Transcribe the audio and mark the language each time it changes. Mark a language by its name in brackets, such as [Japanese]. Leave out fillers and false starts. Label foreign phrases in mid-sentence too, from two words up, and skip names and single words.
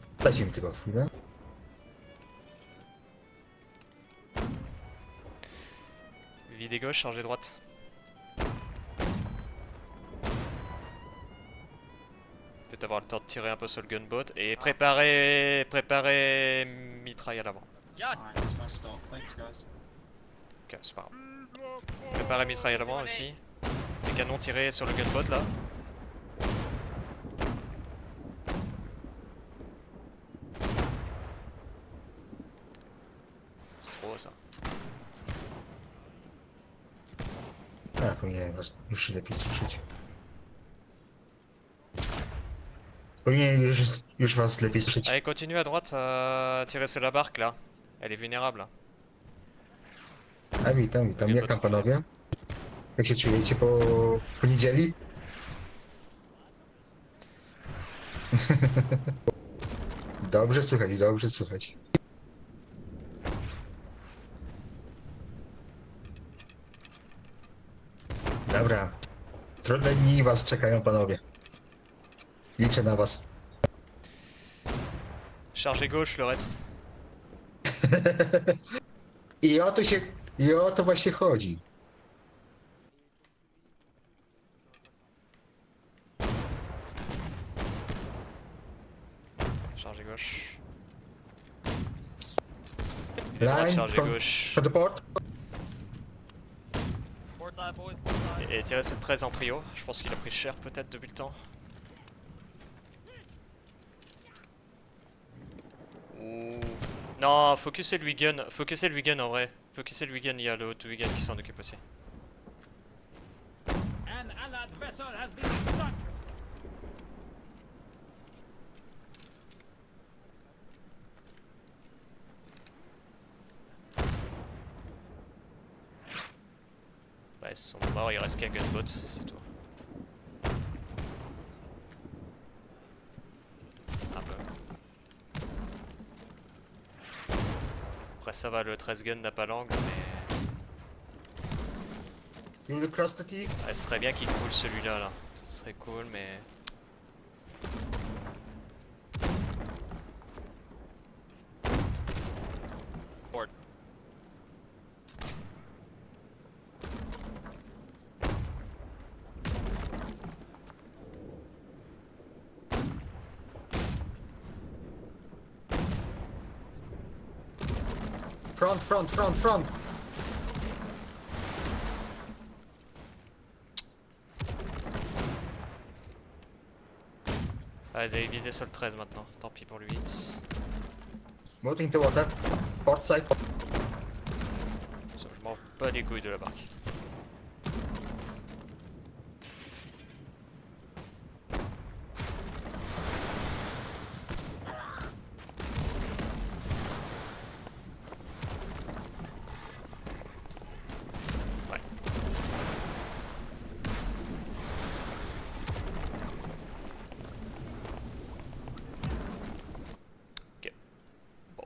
[Polish] Dajcie mi tylko chwilę. [French] Videz gauche, chargez droite. Peut-être avoir le temps de tirer un peu sur le gunboat. Et préparez mitraille à l'avant. [English] Yes! Alright, that's my stop. Thanks, guys. [French] Ok, c'est pas grave. Préparez mitraille à l'avant aussi. Les canons tirés sur le gunboat là. C'est trop ça. A, [Polish] powinienem was już się lepiej słyszeć. Powinienem już was lepiej słyszeć. [French] Allez, continue à droite à tirer sur la barque là. Elle est vulnérable. [Polish] A witam, witam. Nie Jak tam potrzebuję. panowie? Jak się czujecie po niedzieli? Dobrze słychać, dobrze słychać. Dobra. Trudne dni was czekają, panowie. Liczę na was. [French] Chargez gauche le reste. [Polish] I o to właśnie chodzi. [French] Chargez gauche. Et droite, [English] Line [French] chargez [English] from, [French] gauche. [English] from the port. Port side, boys. Port side. [French] Et tirez sur le 13 en prio. Je pense qu'il a pris cher peut-être depuis le temps. Ouh. Non, focussez le Wigan. Focussez le Wigan en vrai. Focussez le Wigan, il y a le haut Wigan qui s'en occupe aussi. [English] An allied vessel has been sunk. [French] Ouais, ils sont morts, il reste qu'un gunboat, c'est tout. Un peu. Après ça va, le 13 gun n'a pas l'angle, mais... [English] You will cross the T. [French] Ouais, ce serait bien qu'il coule celui-là, là. Ce serait cool, mais... [English] Port. Front, front, front, front. [French] Ah, ils avaient visé sur le 13 maintenant, tant pis pour lui. [English] Moving to water. Port side. [French] Je m'en bats les couilles de la barque. Ouais. Ok. Bon.